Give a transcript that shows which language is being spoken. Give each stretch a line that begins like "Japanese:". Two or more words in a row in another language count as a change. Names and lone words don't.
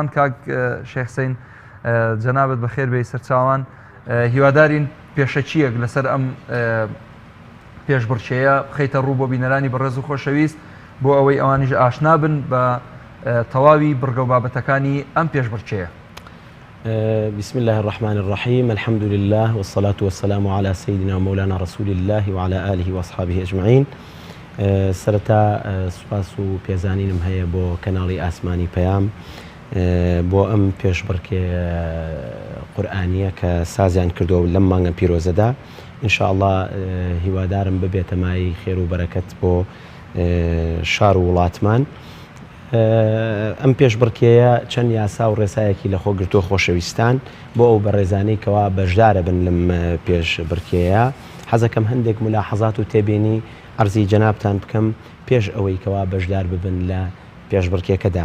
Central Kurdish: کاک شێخ حوسێن جەنابەت بەخێر بێ سەرچاوان. هیوادارین پێشەچیەک لەسەر ئەم پێشبڕکێیە بخەیتە ڕوو بۆ بینەرانی بەڕێز و خۆشەویست بۆ ئەوەی ئەوانیش ئاشنا بن بە تەواوی بڕگە و بابەتەکانی ئەم پێشبڕکێیە.
Arabic: بسم الله الرحمن الرحيم الحمد لله والصلاة والسلام على سيدنا ومولانا رسول الله وعلى آله وأصحابه أجمعين.
Central Kurdish: سرتا سوپاس و پێزانینم هەیە بۆ کەناڵی ئاسمانی پەیام بۆ ئەم پێشبڕکێ قورئانیە کە سازیان کردووە لەم مانگە پیرۆزەدا. ئینشاءالله هیوادارم ببێتە مای خێر و بەرەکەت بۆ شار و وڵاتمان ئەم پێشبڕکێیە چەند یاسا و ڕێسایەکی لە خۆگرتووە خۆشەویستان بۆ ئەو بەڕێزانەی کەوا بەشدارە بن لەم پێشبڕکێیە حەزەکەم هەندێک ملاحەزات و تێبینی عەرزی جەنابتان بکەم پێش ئەوەی کەوا بەشدار ببن لە پێشبڕکێکەدا.